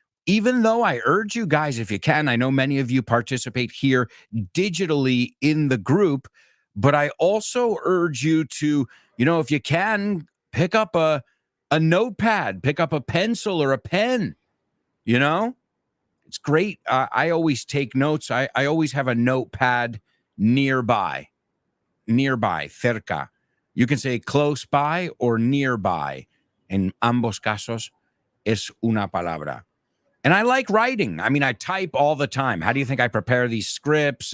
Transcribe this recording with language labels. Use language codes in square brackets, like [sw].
[en] Even though I urge you guys, if you can, I know many of you participate here digitally in the group, but I also urge you to, if you can, pick up a notepad, pick up a pencil or a pen. It's great. I always take notes. I always have a notepad nearby, cerca. You can say close by or nearby. [es] En ambos casos es una palabra. [en] And I like writing. I mean, I type all the time. How do you think I prepare these scripts?